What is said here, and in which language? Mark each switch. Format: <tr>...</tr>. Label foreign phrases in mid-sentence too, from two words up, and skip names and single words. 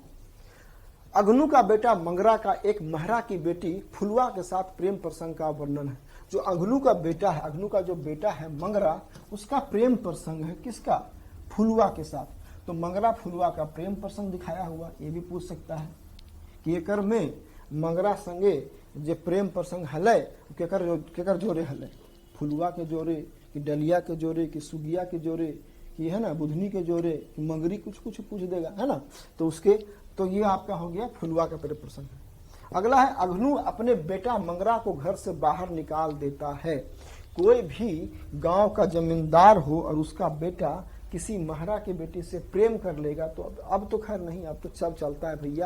<hi>अगनू का बेटा मंगरा का एक महरा की बेटी फुलवा के साथ प्रेम प्रसंग का वर्णन है। जो अगनू का बेटा है, अगनू का जो बेटा है मंगरा, उसका प्रेम प्रसंग है किसका? फुलवा के साथ। तो मंगरा फुलवा का प्रेम प्रसंग दिखाया हुआ। ये भी पूछ सकता है कि</hi> <sck>एकर में मंगरा संगे जे प्रेम प्रसंग हले केकर जोरे हले? फुलवा के जोरे कि डलिया के जोरे कि सुगिया के जोरे कि है ना बुधनी के जोरे कि मंगरी?</sck> <hi>कुछ कुछ पूछ देगा, है ना। तो ये आपका हो गया फुलवा का प्रेम प्रसंग। अगला है अगनू अपने बेटा मंगरा को घर से बाहर निकाल देता है। कोई भी गांव का जमींदार हो और उसका बेटा किसी महरा की बेटी से प्रेम कर लेगा तो अब तो खैर नहीं, अब तो सब चलता है भैया।</hi>